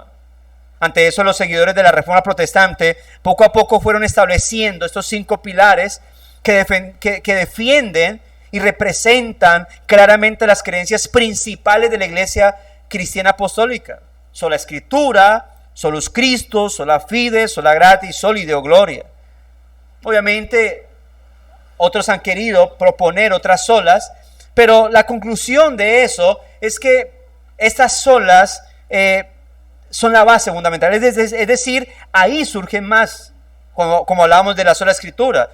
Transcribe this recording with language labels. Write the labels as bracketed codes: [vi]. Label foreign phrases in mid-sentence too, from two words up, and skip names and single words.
[es] Ante eso, los seguidores de la Reforma Protestante poco a poco fueron estableciendo estos 5 pilares que defienden y representan claramente las creencias principales de la iglesia cristiana apostólica: sola escritura, [la] solus Christus, sola fide, sola gratia, soli Deo gloria. [es] Obviamente, otros han querido proponer otras solas, pero la conclusión de eso es que estas solas son la base fundamental, es decir, ahí surgen más, como hablábamos de la sola escritura.